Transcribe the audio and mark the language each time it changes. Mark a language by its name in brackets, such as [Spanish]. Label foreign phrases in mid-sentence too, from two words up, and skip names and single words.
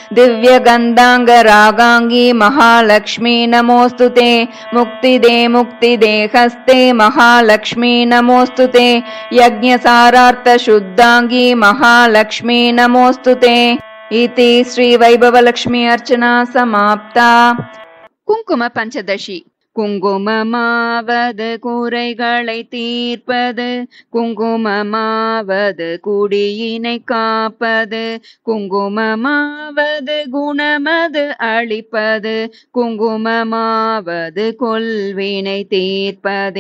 [Sanskrit] दिव्यगन्धाङ्गरागाङ्गी महालक्ष्मी नमोस्तुते। मुक्तिदे हस्ते महालक्ष्मी नमोस्तुते। यज्ञसारार्थशुद्धाङ्गी महालक्ष्मी नमोस्तुते। इति श्री वैभवलक्ष्मी अर्चना समाप्ता। [Tamil] குங்கும பஞ்சதசி. குங்குமமாவது குறைகளை தீர்ப்பது, குங்குமமாவது குடியினை காப்பது, குங்குமமாவது குணமது அளிப்பது, குங்குமமாவது கொள்வினை தீர்ப்பதே.